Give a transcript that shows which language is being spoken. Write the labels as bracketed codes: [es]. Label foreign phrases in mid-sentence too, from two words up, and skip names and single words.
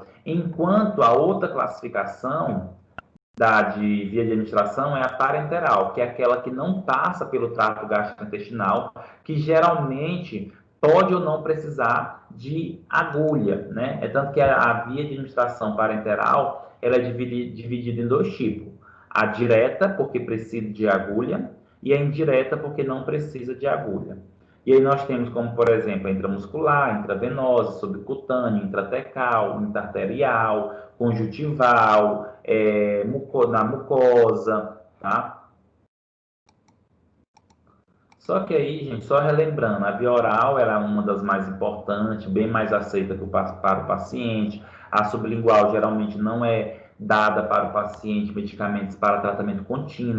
[pt] Enquanto a outra classificação de via de administração é a parenteral, que é aquela que não passa pelo trato gastrointestinal, que geralmente pode ou não precisar de agulha, né? É tanto que a via de administração parenteral ela é dividida em dois tipos. A direta, porque precisa de agulha, e a indireta porque não precisa de agulha. E aí nós temos como, por exemplo, a intramuscular, intravenosa, subcutânea, intratecal, intraarterial, conjuntival, na mucosa, tá? Só que aí, gente, só relembrando, a via oral ela é uma das mais importantes, bem mais aceita para o paciente. A sublingual geralmente não é dada para o paciente medicamentos para tratamento contínuo.